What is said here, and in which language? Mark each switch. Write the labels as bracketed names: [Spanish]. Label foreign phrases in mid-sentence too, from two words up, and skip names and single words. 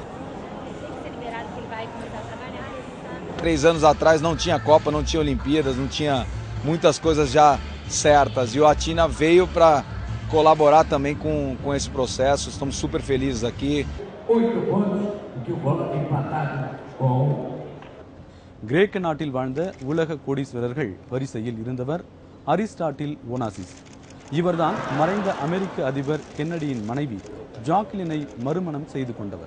[Portuguese] Ser liberado que ele vai começar a trabalhar, sabe? 3 anos atrás não tinha Copa, não tinha Olimpíadas, não tinha muitas coisas já certas. E o Atina veio para colaborar também com esse processo. Estamos super felizes aqui. 8 pontos, que o Bola tem empatado com. [Tamil] கிரேக்க நாட்டில் வாழ்ந்த உலக கோடீஸ்வரர்கள் வரிசையில் இருந்தவர் அரிஸ்டாட்டில் ஓனாசிஸ். இவர்தான் மறைந்த அமெரிக்க அதிபர் கென்னடியின் மனைவி ஜாக்லினை மறுமணம் செய்து கொண்டவர்.